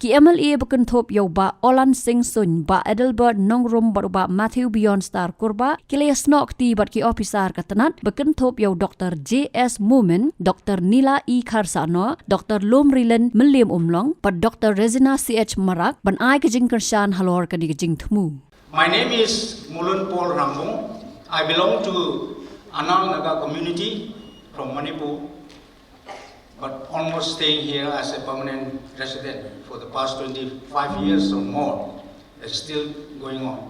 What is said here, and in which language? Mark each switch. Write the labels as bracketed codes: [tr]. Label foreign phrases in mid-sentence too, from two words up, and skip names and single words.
[kha] ki MLA bakun thop yo ba Olan Singh Sun ba Adelbert Nongrum ba Matthew Beyond Star Kurba ki le snok ti bat ki officer katanat bakun thop yo Dr. JS Mumin, Dr. Nila E Kharsano, Dr. Lomrilen Meliam Umlong, but Dr. Rezina CH Marak ban ai ka jing kershan halor ka di jing thmu. [en] My name is Mulun Paul Rambong. I belong to Anal Naga community from Manipur, but almost staying here as a permanent resident for the past 25 years or more. It's still going on.